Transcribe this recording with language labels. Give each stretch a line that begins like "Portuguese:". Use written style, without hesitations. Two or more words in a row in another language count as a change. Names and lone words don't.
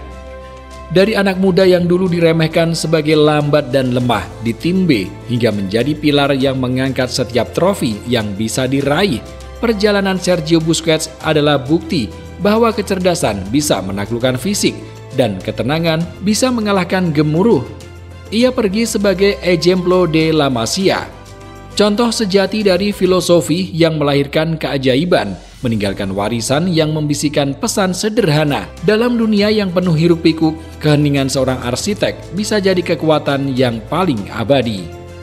Indonesian: Dari anak muda yang dulu diremehkan sebagai lambat dan lemah di tim B hingga menjadi pilar yang mengangkat setiap trofi yang bisa diraih, perjalanan Sergio Busquets adalah bukti bahwa kecerdasan bisa menaklukkan fisik dan ketenangan bisa mengalahkan gemuruh. Ia pergi sebagai
Spanish: ejemplo de la Masia,
Indonesian: contoh sejati dari filosofi yang melahirkan keajaiban, meninggalkan warisan yang membisikkan pesan sederhana. Dalam dunia yang penuh hiruk-pikuk, keheningan seorang arsitek bisa jadi kekuatan yang paling abadi.